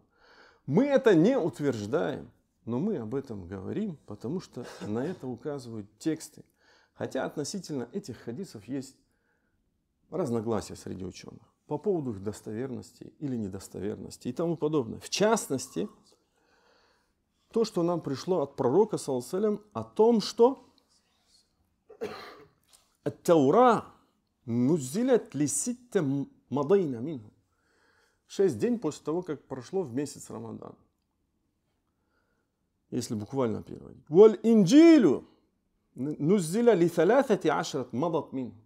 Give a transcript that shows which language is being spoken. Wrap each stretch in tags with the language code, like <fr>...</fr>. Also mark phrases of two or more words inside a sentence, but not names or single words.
<ru>Мы это не утверждаем, но мы об этом говорим, потому что на это указывают тексты. Хотя относительно этих хадисов есть разногласия среди ученых по поводу их достоверности или недостоверности и тому подобное. В частности, то, что нам пришло от пророка,</ru> <ar>صلى الله عليه وسلم,</ar> <ru>о том, что</ru> <ar>التوراة نزلت لست مضين منه.</ar> <ru>6 дней после того, как прошло в месяц Рамадан. Если буквально переводить.</ru> <ar>والإنجيل نزل لثلاث عشرة مضت منه.</ar>